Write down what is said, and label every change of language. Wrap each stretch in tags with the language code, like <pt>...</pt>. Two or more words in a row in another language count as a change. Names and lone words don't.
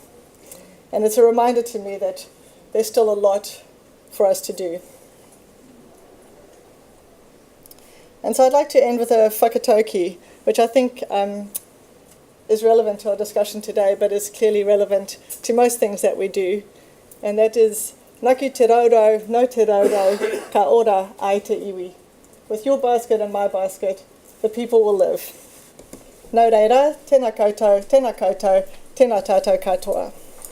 <en>And it's a reminder to me that there's still a lot for us to do. And so I'd like to end with a whakatauki, which I think is relevant to our discussion today, but is clearly relevant to most things that we do. And that is,</en> <mi>Ngaki te raurau, no te raurau, ka ora ai te iwi.</mi> <en>With your basket and my basket, the people will live.</en> <mi>Nō reira, tēnā koutou, tēnā tātou katoa.</mi>